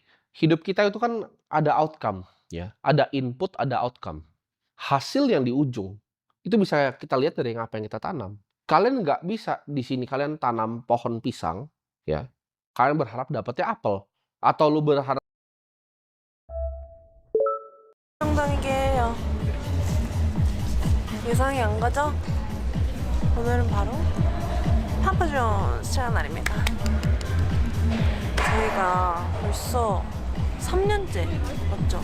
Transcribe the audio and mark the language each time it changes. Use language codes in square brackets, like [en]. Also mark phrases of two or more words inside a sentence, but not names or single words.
[id] Hidup kita itu kan ada outcome, ya. Ada input, ada outcome. Hasil yang di ujung, itu bisa kita lihat dari apa yang kita tanam. Kalian nggak bisa di sini kalian tanam pohon pisang, ya. Kalian berharap dapetnya apel. Atau lu berharap [ko] 정당이게요. 예상이 안 가죠? 오늘은 바로 파파존 시작 날입니다. 저희가 벌써 3년째 맞죠?